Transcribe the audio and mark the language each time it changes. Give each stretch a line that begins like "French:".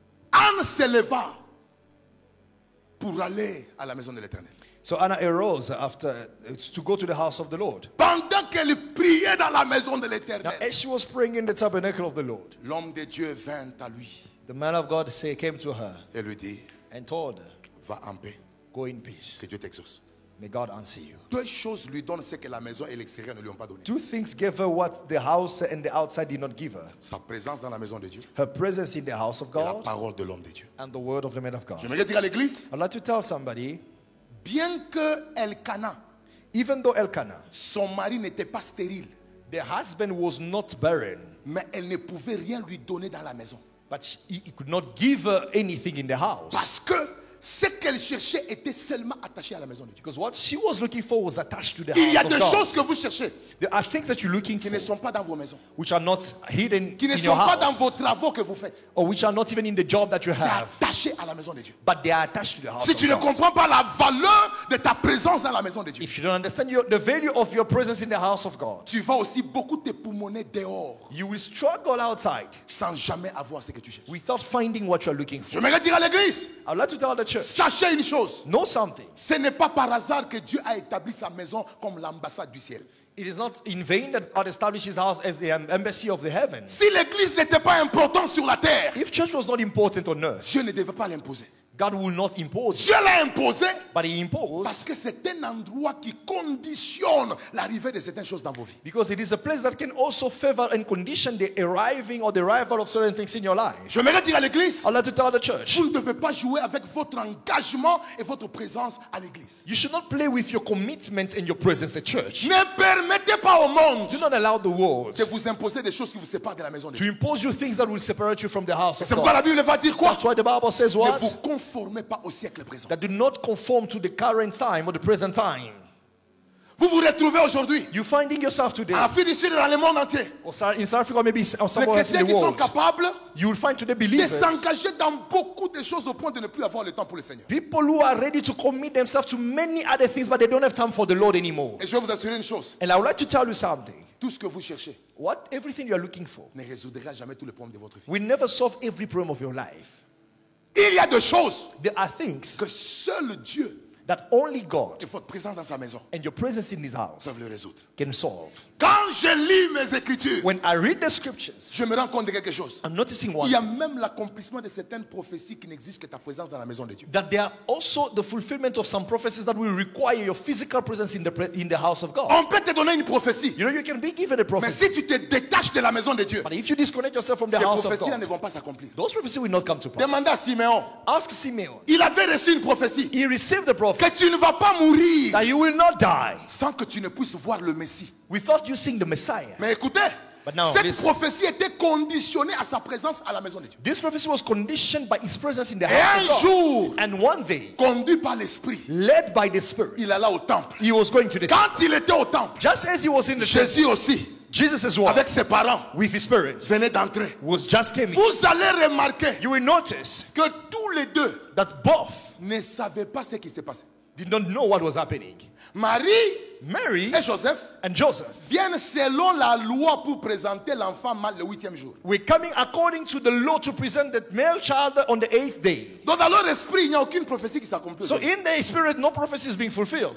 French: Anne s'éleva pour aller à la maison de l'Éternel.
English: So Anna arose after to go to the house of the Lord.
French: Pendant qu'elle priait dans la maison de
English: Now,
French: l'Éternel,
English: as she was praying in the tabernacle of the Lord,
French: l'homme de Dieu vint à lui
English: the man of God came to her
French: et lui dit,
English: and told her,
French: va en paix,
English: "Go in peace.
French: que Dieu t'exauce.
English: May God answer you."
French: Deux choses lui donnent ce que la maison et l'extérieur ne lui ont pas donné.
English: Two things gave her what the house and the outside did not give her:
French: Sa présence dans la maison de Dieu
English: her presence in the house of
French: et la
English: God
French: parole de l'homme de Dieu.
English: and the word of the man of God.
French: J'aimerais dire à l'église,
English: I'd like to tell somebody,
French: bien que Elkanah,
English: even though Elkanah,
French: son mari n'était pas stérile,
English: the husband was not barren,
French: mais elle ne pouvait rien lui donner dans la maison.
English: but he could not give her anything in the house.
French: Parce que ce qu'elle cherchait était seulement attaché à la maison de Dieu.
English: Because what she was looking for was attached to the
French: Il y a
English: house
French: des
English: of God.
French: choses que vous cherchez
English: There are things that you're looking
French: qui ne
English: for
French: sont pas dans vos maisons,
English: which are not hidden
French: qui ne
English: in
French: sont
English: your
French: pas dans vos
English: house,
French: travaux que vous faites.
English: or which are not even in the job that you
French: C'est
English: have,
French: attaché à la maison de Dieu.
English: but they are attached to the house
French: Si
English: of
French: tu ne
English: God.
French: comprends pas la valeur de ta présence dans la maison de Dieu,
English: If you don't understand the value of your presence in the house of God,
French: tu vas aussi beaucoup te poumonner dehors
English: you will struggle outside
French: sans jamais avoir ce que tu cherches.
English: without finding what you are looking for.
French: J'aimerais dire à l'église,
English: I'd like to tell the church,
French: sachez une chose,
English: know something.
French: ce n'est pas par hasard que Dieu a établi sa maison comme l'ambassade du ciel.
English: It is not in vain that God established his house as the embassy of the heavens.
French: Si l'église n'était pas importante sur la terre,
English: If church was not important on earth,
French: Dieu ne devait pas l'imposer.
English: God will not impose it,
French: Dieu l'a imposé
English: but he imposed
French: parce que c'est un endroit qui conditionne l'arrivée de certaines choses dans vos vies.
English: because it is a place that can also favor and condition the arriving or the arrival of certain things in your life.
French: J'aimerais dire à l'église,
English: I'd like to tell the church,
French: vous ne devez pas jouer avec votre engagement et votre présence à l'église.
English: you should not play with your commitment and your presence at church.
French: Ne permettez pas au monde
English: Do not allow the world
French: de vous imposer des choses qui vous séparent de la maison de
English: to
French: Dieu.
English: impose you things that will separate you from the house of
French: C'est pourquoi la
English: God.
French: Bible va dire quoi?
English: That's why the Bible says
French: Ne
English: what?
French: vous conformez pas au siècle présent.
English: That do not conform to the current time or the present time.
French: Vous vous retrouvez aujourd'hui
English: You're finding yourself today,
French: en Afrique du Sud et dans le monde entier.
English: or in South Africa, maybe or
French: Les
English: somewhere else in
French: chrétiens
English: the
French: qui sont
English: world.
French: capables
English: You will find today
French: de
English: believers,
French: s'engager dans beaucoup de choses au point de ne plus avoir le temps pour le Seigneur.
English: people who are ready to commit themselves to many other things, but they don't have time for the Lord anymore.
French: Et je vais vous assurer une chose.
English: And I would like to tell you something.
French: Tout ce que vous cherchez
English: Everything you are looking for
French: ne résoudra jamais tous les problèmes de votre vie.
English: will never solve every problem of your life.
French: Il y a des choses
English: There are things
French: que seul Dieu
English: that only God
French: et votre présence dans sa maison
English: and your presence in His house
French: peuvent le résoudre.
English: can solve.
French: Quand je lis mes écritures,
English: When I read the scriptures,
French: je me rends compte de quelque chose.
English: I'm noticing
French: Il
English: one,
French: y a même l'accomplissement de certaines prophéties qui n'exigent que ta présence dans la maison de Dieu.
English: that there are also the fulfillment of some prophecies that will require your physical presence in the house of God.
French: On peut te donner une prophétie,
English: You know, you can be given a
French: mais
English: prophecy,
French: si tu te détaches de la maison de Dieu,
English: but if you disconnect yourself from the
French: ces
English: house of
French: prophéties-là
English: God,
French: ne vont pas s'accomplir.
English: those prophecies will not come to pass.
French: Demandez à Siméon.
English: Ask Simeon.
French: Il avait reçu une prophétie
English: He received the
French: que
English: prophecy
French: tu ne vas pas mourir
English: that you will not die
French: sans que tu ne puisses voir le Messie.
English: without you seeing the Messiah.
French: Mais écoutez,
English: But now,
French: cette
English: listen.
French: prophétie était conditionnée à sa présence à la maison de Dieu.
English: This prophecy was conditioned by his presence in the house of God.
French: jour,
English: And one day,
French: conduit par l'Esprit,
English: led by the Spirit,
French: il alla au temple.
English: he was going to the temple.
French: Quand il était au temple,
English: Just as he was in the temple,
French: Jésus aussi,
English: Jesus as well,
French: avec ses parents,
English: with his spirit,
French: venait d'entrer.
English: was just came in.
French: Vous allez remarquer
English: You will notice
French: que tous les deux
English: that both
French: ne savaient pas ce qui s'est passé.
English: did not know what was happening.
French: Marie
English: Mary
French: et Joseph
English: and Joseph
French: viennent selon la loi pour présenter l'enfant mâle le 8e jour.
English: were coming according to the law to present the male child on the 8th day.
French: Donc dans leur esprit, il n'y a aucune prophétie qui s'accomplit.
English: So in their spirit, no prophecy is being fulfilled.